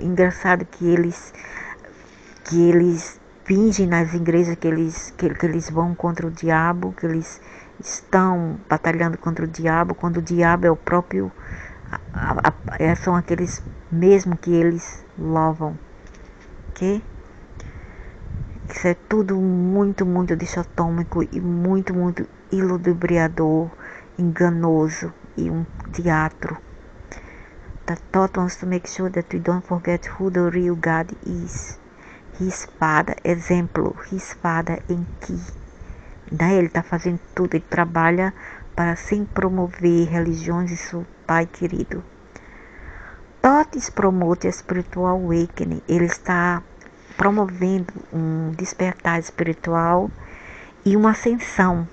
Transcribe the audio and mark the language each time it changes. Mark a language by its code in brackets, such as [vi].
[pt] Engraçado que eles fingem nas igrejas que eles vão contra o diabo, que eles estão batalhando contra o diabo, quando o diabo é o próprio, são aqueles mesmo que eles louvam, ok? Isso é tudo muito, muito dicotômico e muito, muito iludibriador, enganoso e um teatro. [en] The thought wants to make sure that we don't forget who the real God is. His Father, [pt] exemplo, [en] His Father [pt] em que? Ele está fazendo tudo, ele trabalha para sempre promover religiões e seu Pai querido. [en] Thought promote a spiritual awakening, [pt] ele está promovendo um despertar espiritual e uma ascensão.